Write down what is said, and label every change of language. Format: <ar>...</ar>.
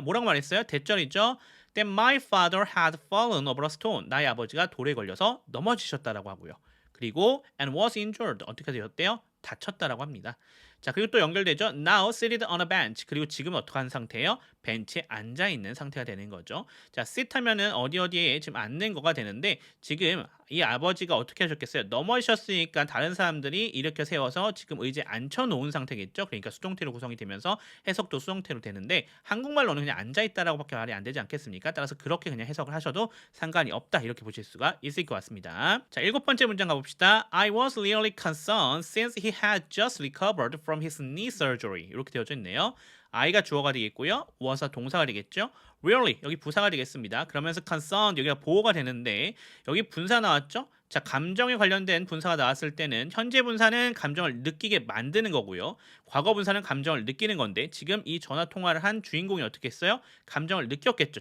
<ko>뭐라고 말했어요? 대절이죠.</ko> <en>That my father had fallen over a stone.</en> <ko>나의 아버지가 돌에 걸려서 넘어지셨다라고 하고요. 그리고</ko> <en>and was injured</en> <ko>어떻게 되었대요? 다쳤다라고 합니다. 자, 그리고 또 연결되죠.</ko> <en>Now seated on a bench.</en> <ko>그리고 지금은 어떻게 하는 상태예요? 벤치에 앉아 있는 상태가 되는 거죠. 자, sit 하면은 어디에 지금 앉는 거가 되는데 지금 이 아버지가 어떻게 하셨겠어요? 넘어지셨으니까 다른 사람들이 일으켜 세워서 지금 의자에 앉혀 놓은 상태겠죠. 그러니까 수동태로 구성이 되면서 해석도 수동태로 되는데 한국말로는 그냥 앉아 있다라고밖에 말이 안 되지 않겠습니까? 따라서 그렇게 그냥 해석을 하셔도 상관이 없다 이렇게 보실 수가 있을 것 같습니다. 자, 일곱 번째 문장 가봅시다.</ko> <en>I was really concerned since he had just recovered from his knee surgery.</en> <ko>이렇게 되어져 있네요. I가 주어가 되겠고요. was가 동사가 되겠죠. Really 여기 부사가 되겠습니다. 그러면서 concerned 여기가 보호가 되는데 여기 분사 나왔죠. 자, 감정에 관련된 분사가 나왔을 때는 현재 분사는 감정을 느끼게 만드는 거고요. 과거 분사는 감정을 느끼는 건데 지금 이 전화 통화를 한 주인공이 어떻게 했어요? 감정을 느꼈겠죠.</ko>